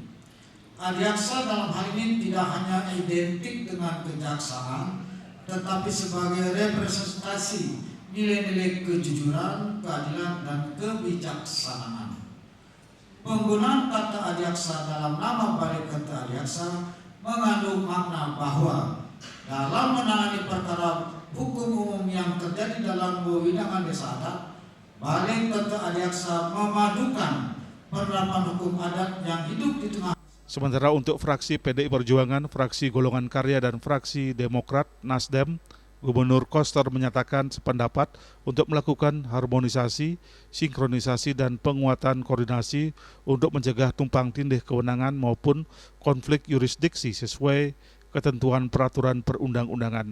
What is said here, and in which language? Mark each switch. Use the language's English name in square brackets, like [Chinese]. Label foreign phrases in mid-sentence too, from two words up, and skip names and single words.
[Indonesian] Adiaksa dalam hal ini tidak hanya identik dengan kejaksaan, tetapi sebagai representasi nilai-nilai kejujuran, keadilan, dan kebijaksanaan. Penggunaan kata adiaksa dalam nama Balai Kerta Adiaksa mengandung makna bahwa dalam menangani perkara hukum umum yang terjadi dalam wewidangan desa adat, Balai Kerta Adiaksa memadukan penerapan hukum adat yang hidup di tengah. Sementara untuk fraksi PDI Perjuangan, fraksi Golongan Karya, dan fraksi Demokrat Nasdem, Gubernur Koster menyatakan sependapat untuk melakukan harmonisasi, sinkronisasi, dan penguatan koordinasi untuk mencegah tumpang tindih kewenangan maupun konflik yurisdiksi sesuai ketentuan peraturan perundang-undangan.